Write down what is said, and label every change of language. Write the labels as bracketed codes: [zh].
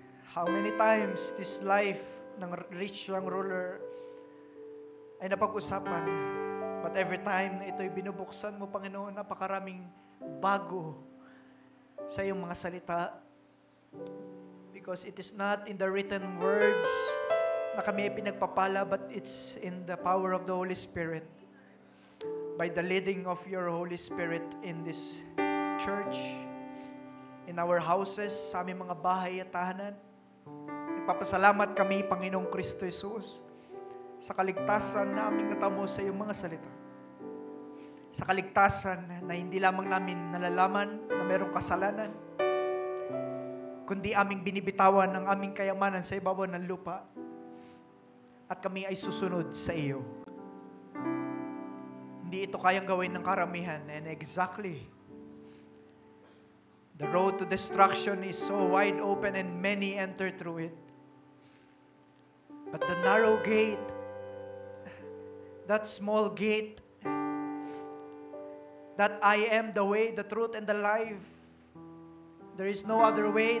[en] How many times this life ng rich young ruler [tl] ay napag-usapan. [en] But every time [tl] na ito'y binubuksan mo, Panginoon, napakaraming bago sa iyong mga salita. [en] Because it is not in the written words [tl] na kami ay pinagpapala, [en] but it's in the power of the Holy Spirit. By the leading of your Holy Spirit in this church, in our houses, [tl] sa aming mga bahay at tahanan. Nagpapasalamat kami, Panginoong Kristo Jesus, sa kaligtasan na aming natamo sa iyong mga salita. Sa kaligtasan na hindi lamang namin nalalaman na mayroong kasalanan, kundi aming binibitawan ang aming kayamanan sa ibabaw ng lupa at kami ay susunod sa iyo. Hindi ito kayang gawin ng karamihan, [en] and exactly, the road to destruction is so wide open and many enter through it. But the narrow gate, that small gate, that I am the way, the truth, and the life, there is no other way.